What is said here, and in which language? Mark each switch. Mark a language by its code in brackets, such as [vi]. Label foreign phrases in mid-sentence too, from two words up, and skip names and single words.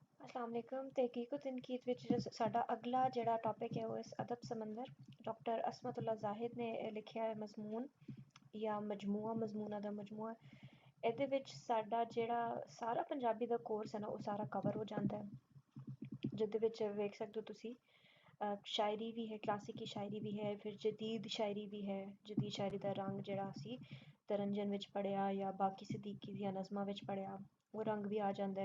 [ar] السلام عليكم. [pa] ਤਹਿਕੀਕ ਵ ਤਨਕੀਦ ਵਿਚ ਸਾਡਾ ਅਗਲਾ ਜਿਹੜਾ ਟਾਪਿਕ ਹੈ ਵੋ ਇਸ ਅਦਬ ਸਮੰਦਰ ਡਾਕਟਰ ਅਸਮਤੁੱਲਾ ਜ਼ਾਹਿਦ ਨੇ ਲਿਖਿਆ ਹੈ ਮਜ਼ਮੂਨ ਯਾ ਮਜ਼ਮੂਆ ਮਜ਼ਮੂਨਾ ਦਾ ਮਜ਼ਮੂਆ। ਇਹਦੇ ਵਿੱਚ ਸਾਡਾ ਜਿਹੜਾ ਸਾਰਾ ਪੰਜਾਬੀ ਦਾ ਕੋਰਸ ਹੈ ਨਾ ਉਹ ਸਾਰਾ ਕਵਰ ਹੋ ਜਾਂਦਾ ਹੈ, ਜਿਹਦੇ ਵਿੱਚ ਵੇਖ ਸਕਦੇ ਹੋ ਤੁਸੀਂ ਸ਼ਾਇਰੀ ਵੀ ਹੈ, ਕਲਾਸਿਕੀ ਸ਼ਾਇਰੀ ਵੀ ਹੈ, ਫਿਰ ਜਦੀਦ ਸ਼ਾਇਰੀ ਵੀ ਹੈ। ਜਦੀਦ ਸ਼ਾਇਰੀ ਦਾ ਰੰਗ ਜਿਹੜਾ ਅਸੀਂ ਤਰੰਜਨ ਵਿੱਚ ਪੜ੍ਹਿਆ ਜਾਂ ਬਾਕੀ ਸਿੱਦੀਕੀ ਦੀਆਂ ਨਜ਼ਮਾਂ ਵਿੱਚ ਪੜ੍ਹਿਆ ਉਹ ਰੰਗ ਵੀ ਆ ਜਾਂਦਾ ਹੈ।